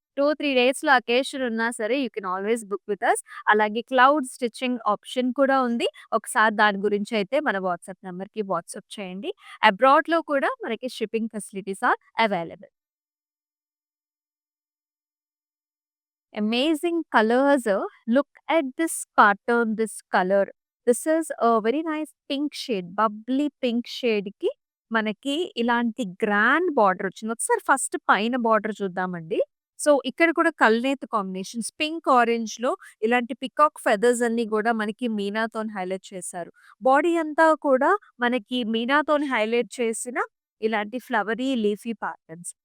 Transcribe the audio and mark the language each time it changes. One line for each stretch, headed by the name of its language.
Telugu: 2, 3 డేస్‌లో అకేషన్ ఉన్నా సరే
English: You can always book with us.
Telugu: అలాగే క్లౌడ్ స్టిచ్చింగ్ ఆప్షన్ కూడా ఉంది. ఒకసారి దాని గురించి అయితే మన వాట్సాప్ నంబర్‌కి వాట్సాప్ చేయండి. అబ్రాడ్‌లో కూడా మనకి shipping facilities are available.
English: Amazing colors. Look at this pattern, this color. This is a very nice pink shade.
Telugu: Bubbly pink షేడ్‌కి మనకి ఇలాంటి గ్రాండ్ బార్డర్ వచ్చింది. ఒకసారి ఫస్ట్ పైన బార్డర్ చూద్దామండి. సో, ఇక్కడ కూడా కల్నేత్ కాంబినేషన్స్ పింక్, ఆరెంజ్‌లో ఇలాంటి పికాక్ ఫెదర్స్ అన్నీ గూడా మనకి మీనాతోని హైలైట్ చేశారు. బాడీ అంతా కూడా మనకి మీనాతోని హైలైట్ చేసిన ఇలాంటి ఫ్లవరీ, లీఫీ ప్యాటర్న్స్.